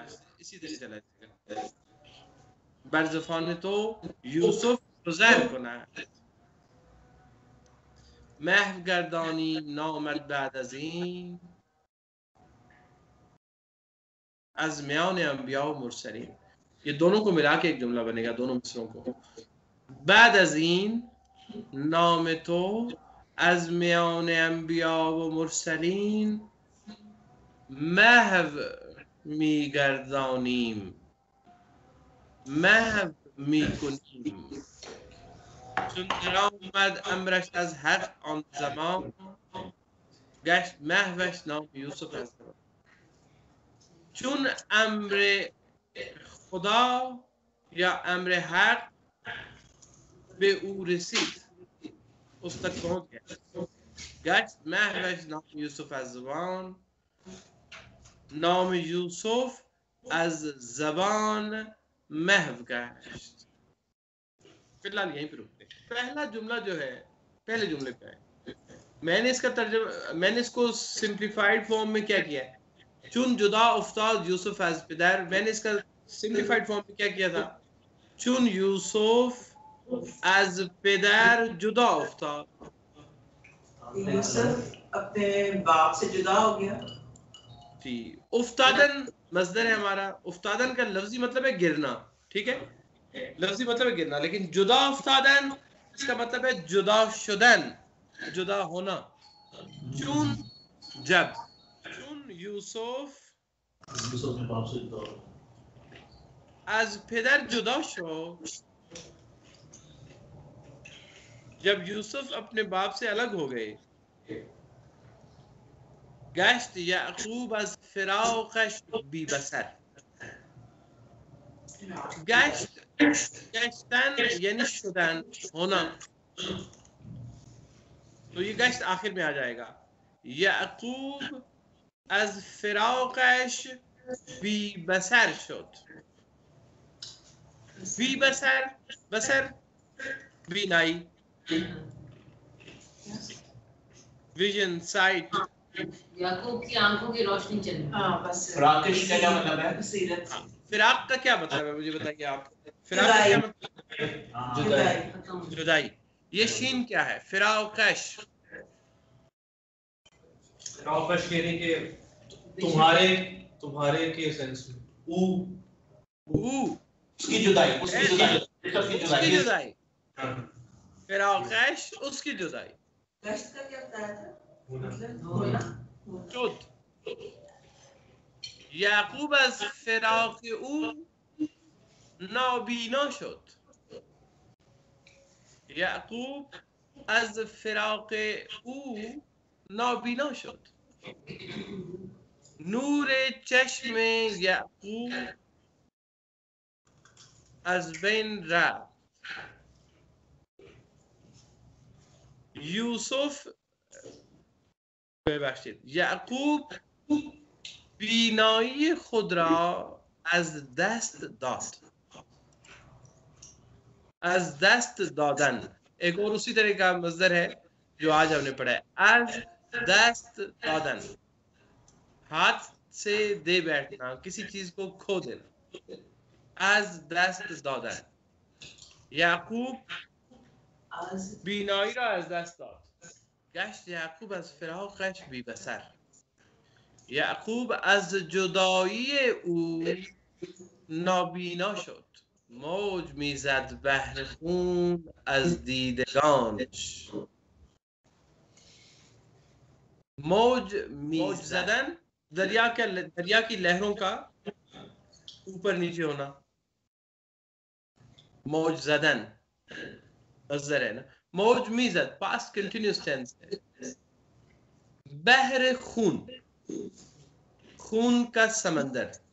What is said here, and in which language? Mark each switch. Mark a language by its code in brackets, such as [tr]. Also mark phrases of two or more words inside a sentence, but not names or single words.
[ur] اسی طریقه چلا [fa] بر زفان تو یوسف گذر کند. محو گردانی نامد بعد از این، از میان انبیا و مرسلین. [ur] یہ دونوں کو ملا کے ایک جملہ بنے گا، دونوں مصرعوں کو. [fa] بعد از این نام تو از میان انبیا و مرسلین محو میگردانیم، محو میکنیم. چون درآمد امرش از حق آن زمان، گشت محوش نام یوسف از زمان. چون امر خدا یا امر حق به او رسید، [ur] اس تک پہنچ گیا، [fa] گشت محوش نام یوسف از زبان. نام یوسف از زبان محو گشت. [ur] فی الحال یہیں پہ رکتے ہیں. پہلا جملہ جو ہے پہلے جملے پہ ہے. میں نے اس کا ترجمہ، میں نے اس کو [en] simplified form [ur] میں کیا کیا ہے, [fa] چون جدا افتاد یوسف از پدر. [ur] میں نے اس کا [en] simplified form [ur] میں کیا کیا تھا, [fa] چون یوسف از پدر جدا افتاد. [ur] یوسف اپنے باپ سے جدا ہو گیا. جی، افتادن مصدر ہے ہمارا. افتادن کا لفظی مطلب ہے گرنا، ٹھیک ہے، لفظی مطلب ہے گرنا. لیکن [fa] جدا افتادن [ur] اس کا مطلب ہے [fa] جدا شدن, [ur] جدا ہونا. [fa] چون جب، چون یوسف از پدر جدا شد. [ur] جب یوسف اپنے باپ سے الگ ہو گئے, [fa] گشت یعقوب از فراقش بی بصر. گشتن یعنی شدن، [ur] ہونا. تو یہ گشت آخر میں آ جائے گا. [fa] یعقوب از فراقش بی بصر شد. بی بصر، بصر بینائی، [en] vision, sight. [ur] یعقوب کی آنکھوں کی روشنی چلی. ہاں بس. فراقش کا کیا مطلب ہے? बसीरत. فراق کا کیا مطلب ہے، مجھے بتائیے آپ. فراق کا کیا مطلب? जुदाई. جدائی. یہ شین کیا ہے، فراقش. فراقش کہنے کے تمہارے کے سینس میں. اس کی جدائی, اس کی جدائی. فراقش اس کی جدائی. گشت کا کیا بتایا تھا، مطلب [fa] شد. یعقوب از فراق او نابینا شد. یعقوب از فراق او نابینا شد. نور چشم یعقوب از بین رفت. یوسف ببخشید، یعقوب بینایی خود را از دست داد. از دست دادن [ur] ایک اور اسی طرح کا مصدر ہے جو آج ہم نے پڑھا ہے. [fa] از دست دادن, [ur] ہاتھ سے دے بیٹھنا، کسی چیز کو کھو دینا. [fa] از دست دادن. یعقوب بینایی را از دست داد. گشت یعقوب از فراقش بی بصر. یعقوب از جدایی او نابینا شد. موج میزد بحر خون از دیدگانش. موج میزدن [ur] دریا کی لہروں کا اوپر نیچے ہونا. [fa] موج زدن [ur] مصدر ہے نا. [fa] موج میزد [en] past continuous tense है। [fa] بحر خون [ur] خون کا سمندر.